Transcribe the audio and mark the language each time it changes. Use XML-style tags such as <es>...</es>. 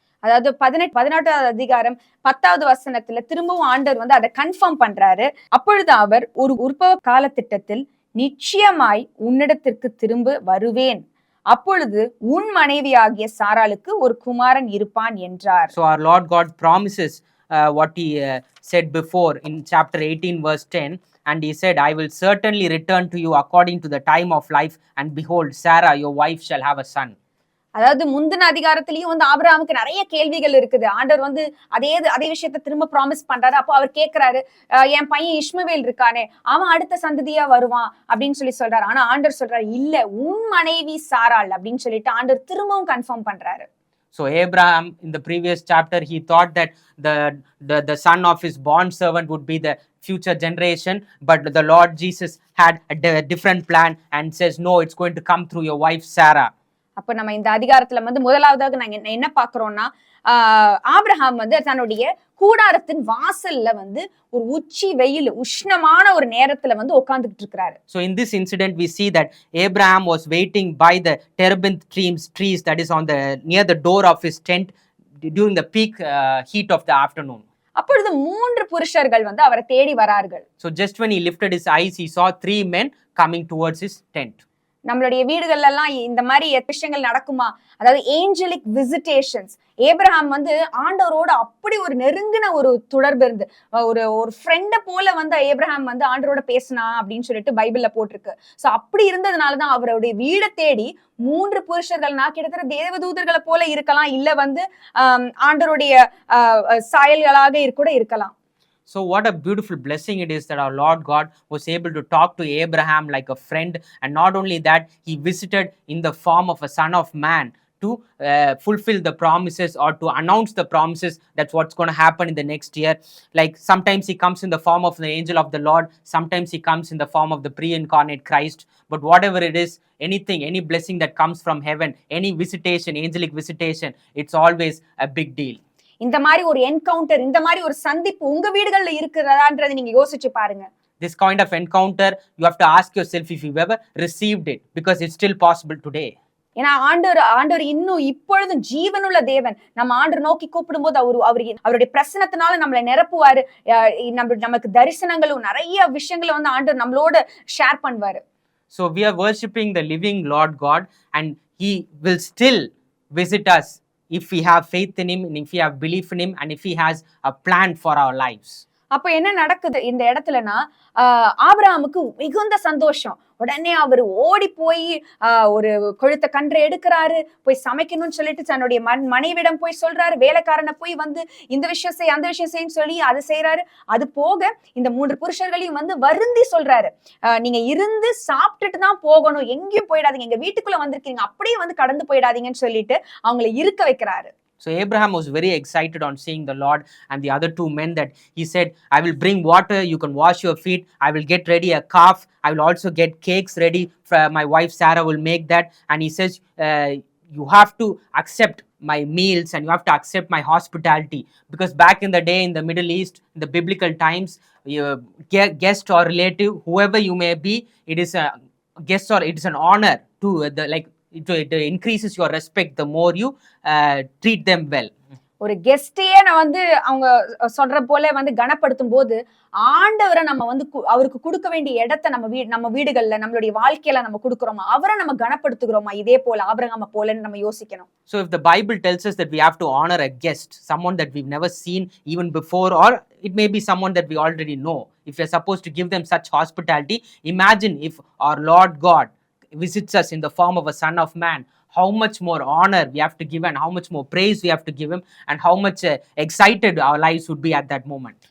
<ta>அதாவது 18வது அதிகாரம் 10வது வசனத்துல திரும்பவும் ஆண்டவர் அதை கன்ஃபார்ம் பண்றாரு. அப்பொழுது அவர் ஒரு உற்பவ கால திட்டத்தில் நிச்சயமாய் உன்னிடத்திற்கு திரும்ப வருவேன், அப்பொழுது உன் மனைவியாகிய சாராளுக்கு ஒரு குமாரன் இருப்பான் என்றார்.</ta> <en>So our Lord God promises what he said before in chapter 18 verse 10, and he said, I will certainly return to you according to the time of life, and behold, Sarah your wife shall have a son.</en> <ta>அதாவது முந்தின அதிகாரத்திலயும் ஆபிரகாமுக்கு நிறைய கேள்விகள் இருக்குது. ஆண்டவர் அதே விஷயத்த திரும்ப ப்ராமிஸ் பண்றாரு. அப்போ அவர் கேட்கிறாரு, என் பையன் இஸ்மவேல் இருக்கானே, அவன் அடுத்த சந்ததியா வருவான் அப்படின்னு சொல்றாரு. ஆனா ஆண்டவர் சொல்றாரு, இல்ல, உன் மனைவி சாராள் அப்படின்னு சொல்லிட்டு ஆண்டவர் திரும்பவும் கன்ஃபார்ம் பண்றாரு.</ta> <en>So Abraham in the previous chapter he thought that the son of his bond servant would be the future generation, but the Lord Jesus had a different plan and says, no, it's going to come through your wife Sarah.</en> <ta>அப்ப நம்ம இந்த அதிகாரத்துல முதலாவதாக நாங்க என்ன பாக்குறோம்னா, Abraham தன்னுடைய கூடாரத்தின் வாசல்ல ஒரு உச்சி வெயில் உஷ்ணமான ஒரு நேரத்துல உட்கார்ந்துட்டு இருக்காரு.</ta> <en>So in this incident we see that Abraham was waiting by the terebinth trees that is on the near the door of his tent during the peak heat of the afternoon.</en> <ta>அப்பொழுது 3 புருஷர்கள் அவரை தேடி வரார்கள்.</ta> <en>So just when he lifted his eyes he saw 3 men coming towards his tent.</en> <ta>நம்மளுடைய வீடுகள்ல எல்லாம் இந்த மாதிரி விஷயங்கள் நடக்குமா? அதாவது</ta> <en>Angelic visitations.</en> <ta>ஏப்ரஹாம் வந்து ஆண்டவரோட அப்படி ஒரு நெருங்கின ஒரு தொடர்பு இருந்து, ஒரு ஒரு ஃப்ரெண்ட போல வந்து ஏப்ரஹாம் வந்து ஆண்டவரோட பேசினா அப்படின்னு சொல்லிட்டு பைபிள்ல போட்டிருக்கு. சோ அப்படி இருந்ததுனாலதான் அவருடைய வீட தேடி 3 புருஷர்கள்னா கிட்டத்தட்ட தேவதூதர்களை போல இருக்கலாம், இல்ல வந்து ஆண்டவருடைய சாயல்களாக கூட இருக்கலாம்.</ta> <en>So, what a beautiful blessing it is that our Lord God was able to talk to Abraham like a friend. And not only that, he visited in the form of a son of man to fulfill the promises or to announce the promises. That's what's going to happen in the next year. Like sometimes he comes in the form of the angel of the Lord, sometimes he comes in the form of the pre-incarnate Christ. But whatever it is, anything, any blessing that comes from heaven, any visitation, angelic visitation, it's always a big deal.</en> <ta>இந்த மாதிரி ஒரு encounter, இந்த மாதிரி ஒரு சந்திப்பு உங்க வீடுகள்ல இருக்கிறதான்றதை நீங்க யோசிச்சு பாருங்க.</ta> <en>This kind of encounter, you have to ask yourself if you've ever received it, because it's still possible today.</en> <ta>ஏன்னா ஆண்டவர் இன்னும் இப்பொழுதும் ஜீவனுள்ள தேவன். நம்ம ஆண்டவர் நோக்கி கூப்பிடும் போது அவருடைய பிரசனத்தினால நம்மளை நிரப்புவாரு. நமக்கு தரிசனங்களும் நிறைய விஷயங்களை வந்து ஆண்டவர் நம்மளோட ஷேர் பண்ணுவாரு.</ta> <en>So we are worshipping the living Lord God, and he will still visit us if we have faith in him, and if we have belief in him, and if he has a plan for our lives.</en> <ta>அப்ப என்ன நடக்குது இந்த இடத்துலனா, ஆபிரகாமுக்கு மிகுந்த சந்தோஷம். உடனே அவர் ஓடி போய் ஒரு கொழுத்த கன்றை எடுக்கிறாரு, போய் சமைக்கணும்னு சொல்லிட்டு தன்னுடைய மனைவிடம் போய் சொல்றாரு, வேலைக்காரனை போய் வந்து இந்த விஷயம் செய் அந்த விஷயம் செய்யன்னு சொல்லி அதை செய்யறாரு. அது போக இந்த 3 புருஷர்களையும் வந்து வருந்தி சொல்றாரு, நீங்க இருந்து சாப்பிட்டுட்டு தான் போகணும், எங்கேயும் போயிடாதீங்க, எங்க வீட்டுக்குள்ள வந்திருக்கீங்க, அப்படியே வந்து கடந்து போயிடாதீங்கன்னு சொல்லிட்டு அவங்களை இருக்க வைக்கிறாரு.</ta> <en>So Abraham was very excited on seeing the Lord and the other 2 men, that he said, I will bring water, you can wash your feet, I will get ready a calf, I will also get cakes ready, my wife Sarah will make that. And he says, you have to accept my meals and you have to accept my hospitality, because back in the day in the Middle East, in the biblical times, guest or relative, whoever you may be, it is a guest or it is an honor to it increases your respect the more you treat them well.</en> <ta>ஒரு கெஸ்டையே நான் வந்து அவங்க சொல்ற போல வந்து கனப்படுத்தும் போது ஆண்டவரை நம்ம வந்து அவருக்கு கொடுக்க வேண்டிய இடத்தை நம்ம வீடுகள்ல நம்மளுடைய வாழ்க்கையில நம்ம கொடுக்கிறோமா, அவரை நம்ம கனப்படுத்துகிறோமா இதே போல ஆபிரகாமை போலன்னு நம்ம யோசிக்கணும்.</ta> <en>So if the Bible tells us that we have to honor a guest, someone that we've never seen even before, or it may be someone that we already know, if we're supposed to give them such hospitality, imagine if our Lord God visits us in the form of a son of man, how much more honor we have to give and how much more praise we have to give him, and how much excited our lives would be at that moment.</en>